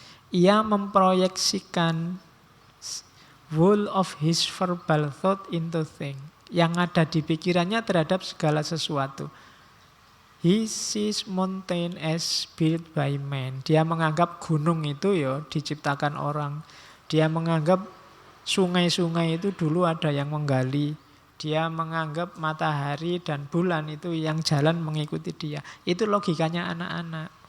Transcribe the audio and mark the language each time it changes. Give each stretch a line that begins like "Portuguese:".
Indonesian: Ia memproyeksikan
English: whole of his verbal thought into thing.
Indonesian: Yang ada di pikirannya terhadap segala sesuatu.
English: He sees mountain as built by man.
Indonesian: Dia menganggap gunung itu ya diciptakan orang. Dia menganggap sungai-sungai itu dulu ada yang menggali. Dia menganggap matahari dan bulan itu yang jalan mengikuti dia. Itu logikanya anak-anak.